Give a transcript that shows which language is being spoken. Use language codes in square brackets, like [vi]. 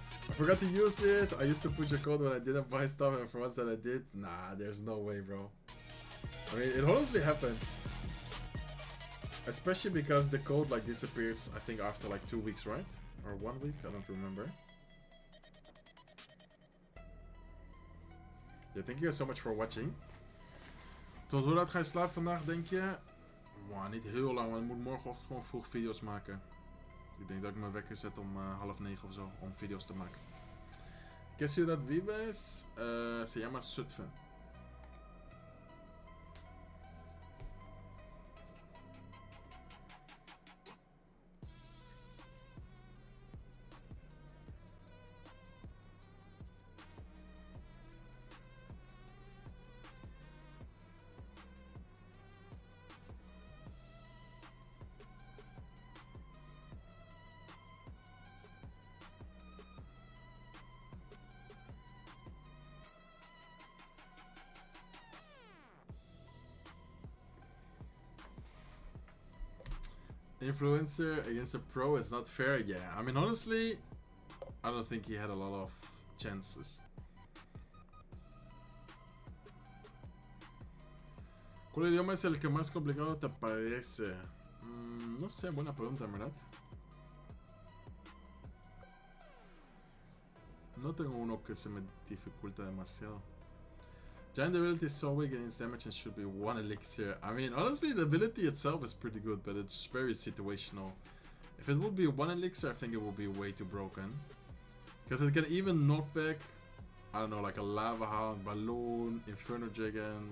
[en] I forgot to use it. I used to put your code when I didn't buy stuff, and for once that I did, nah, there's no way, bro. I mean, it honestly happens. Especially because the code like disappears, I think after like 2 weeks, right? Or 1 week, I don't remember. Yeah, thank you guys so much for watching. [nl] Tot hoe laat ga je slapen vandaag, denk je? Wow, niet heel lang, want ik moet morgenochtend gewoon vroeg video's maken. Ik denk dat ik mijn wekker zet om 8:30 of zo, om video's te maken. [es] ¿Qué ciudad vives? Se llama Zutphen. [en] Influencer against a pro is not fair. Yeah, I mean, honestly, I don't think he had a lot of chances. [es] ¿Cuál idioma es el que más complicado te parece? No sé, buena pregunta, en verdad. No tengo uno que se me dificulta demasiado. [en] Giant ability is so weak against damage and should be 1 elixir. I mean, honestly, the ability itself is pretty good, but it's very situational. If it would be 1 elixir, I think it would be way too broken. Because it can even knock back, I don't know, like a Lava Hound, Balloon, Inferno Dragon.